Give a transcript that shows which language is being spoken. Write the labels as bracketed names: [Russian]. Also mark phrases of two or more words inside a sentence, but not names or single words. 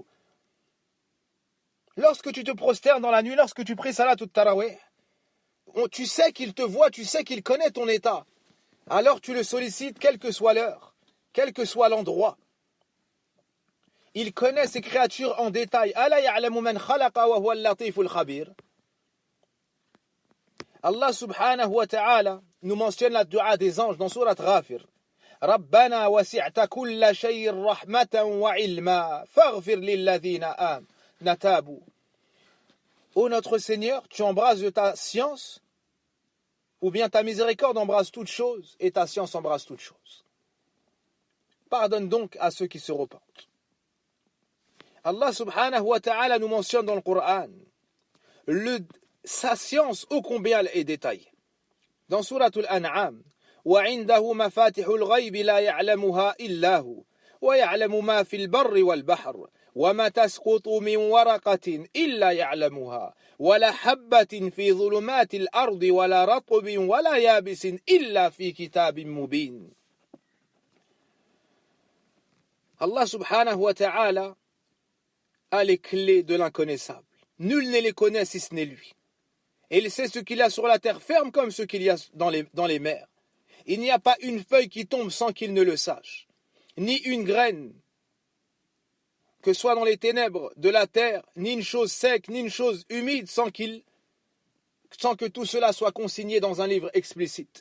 [French] Lorsque tu te prosternes dans la nuit, lorsque tu pries salat ou tarawih, tu sais qu'il te voit, tu sais qu'il connaît ton état. Alors tu le sollicites, quelle que soit l'heure, quel que soit l'endroit. Il connaît ses créatures en détail. [Arabic] ألا يعلم من خلق وهو اللطيف الخبير. [French] Allah [Arabic] سبحانه وتعالى [French] nous mentionne la dua des anges dans sourate Ghafir. [Arabic] ربنا وسعت كل شيء رحمة وعلما فاغفر للذين تابوا. [French] Ô notre Seigneur, tu embrasses de ta science ou bien ta miséricorde embrasse toutes choses et ta science embrasse toutes choses. Pardonne donc à ceux qui se repentent. Allah [Arabic] سبحانه وتعالى [French] nous mentionne dans le Coran sa science ô combien elle est détaillée. Dans Surat Al-An'am, [Arabic] وعنده مفاتح الغيب لا يعلمها إلا هو ويعلم ما في البر والبحر وما تسقط من ورقة إلا يعلمها ولا حبة في ظلمات الأرض ولا رطب ولا يابس إلا في كتاب مبين. [French] Allah [Arabic] سبحانه وتعالى [French] a les clés de l'inconnaissable. Nul ne les connaît si ce n'est lui. Et il sait ce qu'il y a sur la terre ferme comme ce qu'il y a dans les mers. Il n'y a pas une feuille qui tombe sans qu'il ne le sache, ni une graine, que ce soit dans les ténèbres de la terre, ni une chose sec, ni une chose humide, sans que tout cela soit consigné dans un livre explicite.